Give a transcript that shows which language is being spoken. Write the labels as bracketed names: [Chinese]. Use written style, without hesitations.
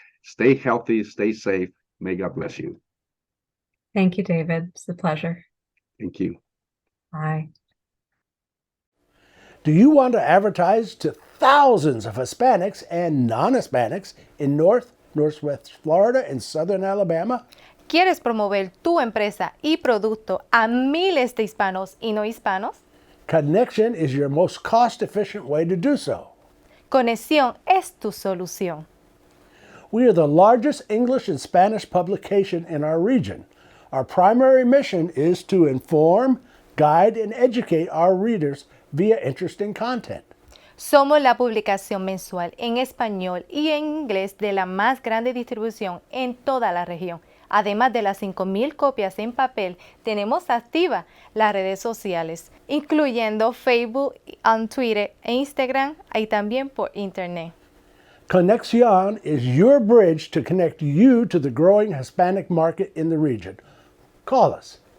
[English] Stay healthy, stay safe. May God bless you. Thank you, David. It's a pleasure. Thank you. Bye. Do you want to advertise to thousands of Hispanics and non-Hispanics in Northwest Florida, and Southern Alabama? [Spanish] ¿Quieres promover tu empresa y producto a miles de hispanos y no hispanos? [English] Connection is your most cost-efficient way to do so. [Spanish] Conexión es tu solución. [English] We are the largest English and Spanish publication in our region. Our primary mission is to inform, guide, and educate our readers via interesting content. [Spanish] Somos la publicación mensual en español y en inglés de la más grande distribución en toda la región. Además de las 5,000 copias en papel, tenemos activas las redes sociales, incluyendo Facebook, Twitter e Instagram, y también por Internet. [English] Conexión is your bridge to connect you to the growing Hispanic market in the region. Call us.